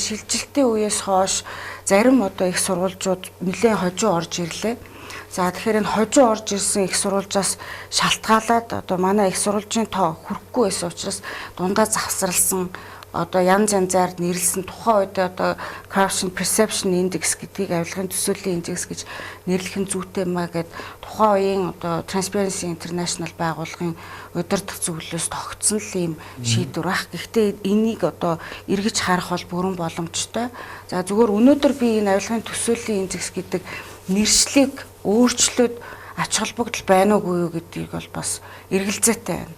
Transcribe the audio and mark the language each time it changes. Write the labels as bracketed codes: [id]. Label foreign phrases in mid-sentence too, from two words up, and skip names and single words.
[mn] Шилжилтийн үеэс хойш зарим одоо их сурвалжууд нэлээд хожуу орж ирлээ. За тэгэхээр энэ хожуу орж ирсэн их сурвалжаас шалтгаалаад одоо манай их сурвалжийн тоо хүрэхгүй байсан учраас дундаа завсралсан одоо янз янзаар нэрлсэн тухайн үед одоо [en] corruption perception index [mn] гэдгийг авилгын төсөөлийн индекс гэж нэрлэх нь зүйтэй маа гэд тухайн үеийн одоо Transparency International байгууллагын удирдах зөвлөлөөс тогтсон л ийм шийдвэр ах. Гэхдээ энийг одоо эргэж харах бол бүрэн боломжтой. За зүгээр өнөөдөр би энэ авилгын төсөөлийн индекс гэдэг нэршлиг өөрчлөөд ач холбогдол байна уугүй юу гэдгийг бол бас эргэлзээтэй байна.